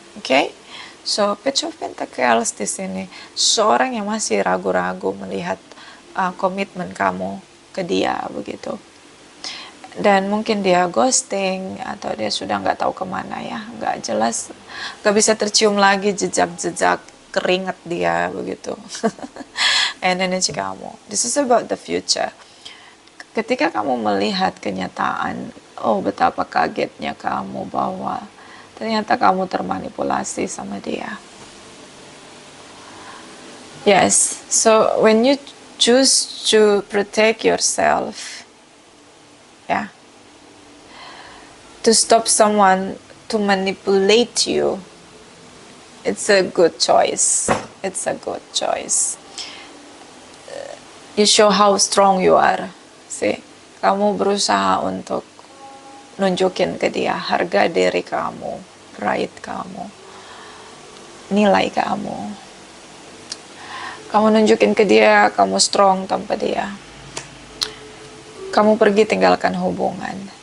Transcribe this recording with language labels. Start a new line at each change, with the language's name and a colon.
Indonesian: Oke? So, Page of Pentacles di sini seorang yang masih ragu-ragu melihat komitmen kamu ke dia begitu. Dan mungkin dia ghosting atau dia sudah nggak tahu kemana ya, nggak jelas, nggak bisa tercium lagi jejak-jejak keringat dia begitu.
English: And energy kamu, this is about the future.
Indonesian: Ketika kamu melihat kenyataan, oh betapa kagetnya kamu bahwa ternyata kamu termanipulasi sama dia.
English: Yes, so when you choose to protect yourself, yeah, to stop someone to manipulate you, it's a good choice. It's a good choice. You show how strong you are. See,
Indonesian: kamu berusaha untuk nunjukin ke dia harga diri kamu, pride kamu, nilai kamu. Kamu nunjukin ke dia kamu strong tanpa dia. Kamu pergi tinggalkan hubungan.